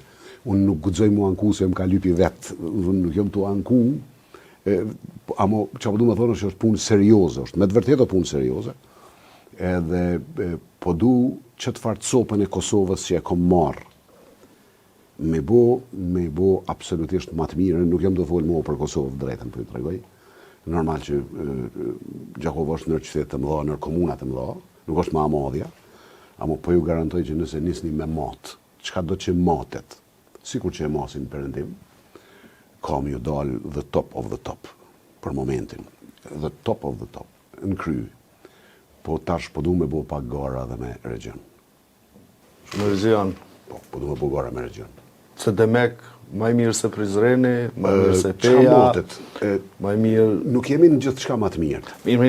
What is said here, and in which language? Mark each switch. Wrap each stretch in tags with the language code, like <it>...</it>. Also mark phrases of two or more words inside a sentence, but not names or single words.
<sq>Unë nuk guxoj mu anku se më ka lypi vetë, nuk jam tu anku, amo që po du me thonë është punë serioze, është me të vërtetë punë serioze, edhe po du që të farë copën e Kosovës që e kom marrë, me bo absolutisht më të mirë, nuk jam të folë mua për Kosovë drejtën për ju të regoj. Normal që Gjakov është nër qytetet të mëdha, nër komunat të mëdha, nuk është më amadhja, amo po ju garantoj që nëse nisni me matë, çka do që matet, sikur që e masin perëndim, kam ju dalë</sq> <en>the top of the top,</en> <sq>për momentin,</sq> <en>the top of the top,</en> <sq>në kry, po tash po du me bo pak gara dhe me region. Me region? Po du me bo gara me region. Se Demek, maj mirë se Prizreni, maj mirë se Peja, maj mirë... Nuk jemi në gjithë çka më të mirë. Mirë,</sq>